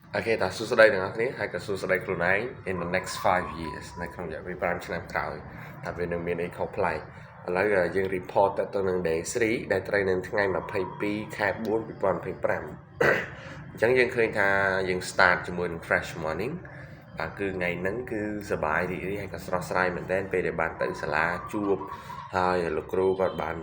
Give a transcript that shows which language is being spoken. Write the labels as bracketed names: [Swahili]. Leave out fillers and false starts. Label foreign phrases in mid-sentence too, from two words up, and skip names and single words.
[Khmer] Okay តាសួស្តីទាំងអស់គ្នាហើយក៏សួស្តីខ្លួនឯង [English] in the next 5 years [Khmer] នៅក្នុងរយៈពេល5ឆ្នាំក្រោយថាវានឹងមានអីខុសប្លែកឥឡូវយើង report ទៅនឹង day 3ដែលត្រូវនឹងថ្ងៃ22ខែ4 2025អញ្ចឹង យើងឃើញថាយើង start ជាមួយនឹង [English] fresh morning [Khmer] បាទគឺថ្ងៃហ្នឹងគឺសប្បាយរីករាយហើយក៏ស្រស់ស្រាយមែនទែនពេលដែលបានទៅសាលាជួបហើយលោកគ្រូគាត់បាន